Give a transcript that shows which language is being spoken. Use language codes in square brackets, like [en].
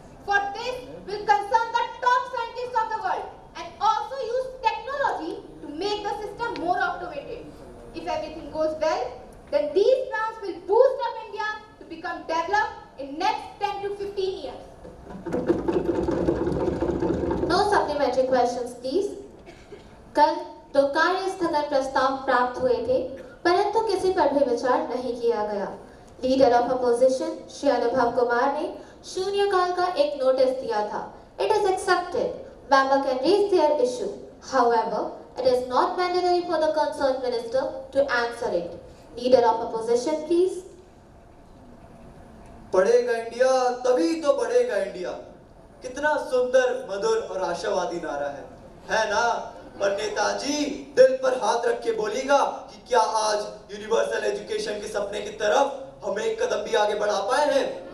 [en] For this, will concern the top scientists of the world and also use technology to make the system more automated. If everything goes well, then these plans will boost up India to become developed in next 10 to 15 years. No supplementary questions, please. [hi] कल 2 कार्य स्थगन प्रस्ताव प्राप्त हुए थे, परंतु किसी पर भी विचार नहीं किया गया। लीडर ऑफ अपोजिशन श्री अनुभव कुमार ने शून्यकाल का एक नोटिस दिया था। [en] It is accepted. Member can raise their issue. However, it is not mandatory for the concerned minister to answer it. Leader of opposition, please. [hi] बढ़ेगा इंडिया तभी तो बढ़ेगा इंडिया। कितना सुंदर, मधुर और आशावादी नारा है ना? और नेताजी दिल पर हाथ रख के बोलेगा कि क्या आज यूनिवर्सल एजुकेशन के सपने की तरफ हम एक कदम भी आगे बढ़ा पाए हैं?